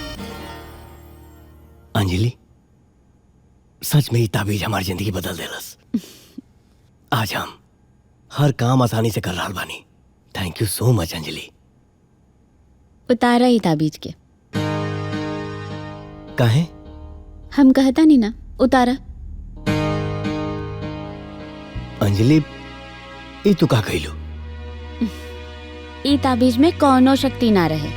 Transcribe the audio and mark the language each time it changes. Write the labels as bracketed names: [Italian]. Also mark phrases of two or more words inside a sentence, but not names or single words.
[Bhojpuri] अंजलि, सच में ही ताबीज हमारी जिंदगी बदल देलस। आज हम हर काम आसानी से कर रहा बानी। [English] thank you so much अंजलि। [Bhojpuri] उतारा ही ताबीज के। काहे? हम कहता नहीं ना, उतारा। अंजलि, ई तू का कहिलू? ई ताबीज में कौनो शक्ति ना रहे।